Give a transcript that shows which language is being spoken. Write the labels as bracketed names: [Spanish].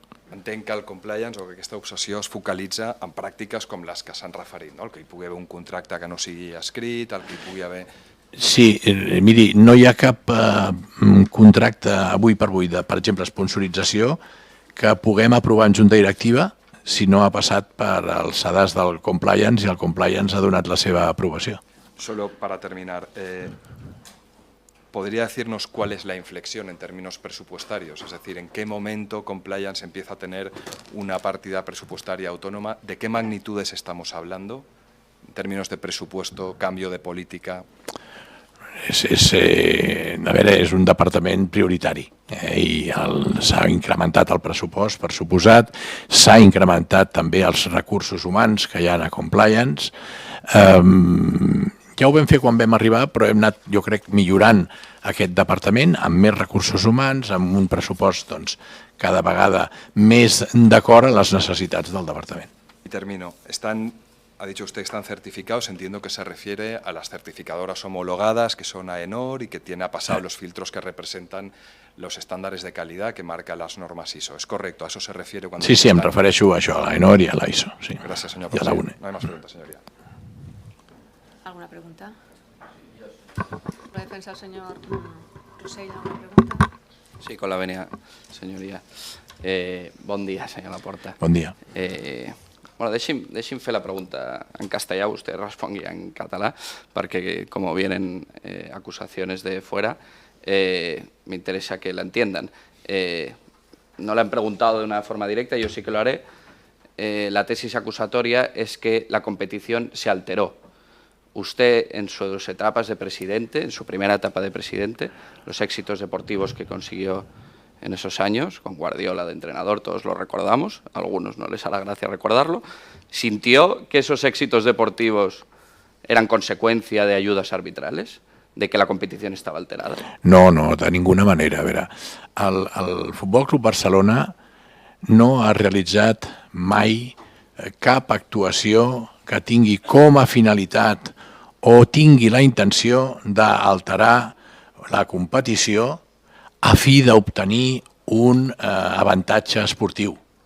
[Catalan] Entenc que el compliance o que aquesta obsessió es focalitza en pràctiques com les que s'han referit, no? El que hi pugui haver un contracte que no sigui escrit, el que hi pugui haver... Sí, miri, no hi ha cap contracte avui per avui de, per exemple, sponsorització que puguem aprovar en junta directiva si no ha passat per els sedars del compliance i el compliance ha donat la seva aprobació. [Spanish] Solo para terminar, ¿podría decirnos cuál es la inflexión en términos presupuestarios? Es decir, ¿en qué momento compliance empieza a tener una partida presupuestaria autónoma? ¿De qué magnitudes estamos hablando en términos de presupuesto, cambio de política? [Catalan] És un departament prioritari i s'ha incrementat el pressupost, per suposat, s'ha incrementat també els recursos humans que hi ha a compliance. Ja ho vam fer quan vam arribar, però hem anat, jo crec, millorant aquest departament amb més recursos humans, amb un pressupost cada vegada més d'acord a les necessitats del departament. [Spanish] Y termino. Ha dicho usted que están certificados, entiendo que se refiere a las certificadoras homologadas, que son AENOR y que tiene pasado los filtros que representan los estándares de calidad que marcan las normas ISO. ¿Es correcto? ¿A eso se refiere cuando... [Catalan] Sí, em refereixo a això, a l'AENOR i a l'ISO. [Spanish] Gracias, señor presidente. No hay más preguntas, señoría. ¿Alguna pregunta? ¿La defensa del señor Rossell, alguna pregunta? Sí, con la venia, señoría. [Catalan] Bon dia, senyor Laporta. Bon dia. [Spanish] Bueno, [Catalan] deixi'm fer la pregunta en castellà, [Spanish] usted [Catalan] respongui en català, [Spanish] porque como vienen acusaciones de fuera, me interesa que la entiendan. No le han preguntado de una forma directa, yo sí que lo haré. La tesis acusatoria es que la competición se alteró. Usted, en sus etapas de presidente, en su primera etapa de presidente, los éxitos deportivos que consiguió en esos años, con Guardiola de entrenador, todos lo recordamos, a algunos no les hará gracia recordarlo, ¿sintió que esos éxitos deportivos eran consecuencia de ayudas arbitrales, de que la competición estaba alterada? No, de ninguna manera. [Catalan] A veure, el Futbol Club Barcelona no ha realitzat mai cap actuació que tingui com a finalitat o tingui la intenció d'alterar la competició a fi d'obtenir un avantatge esportiu.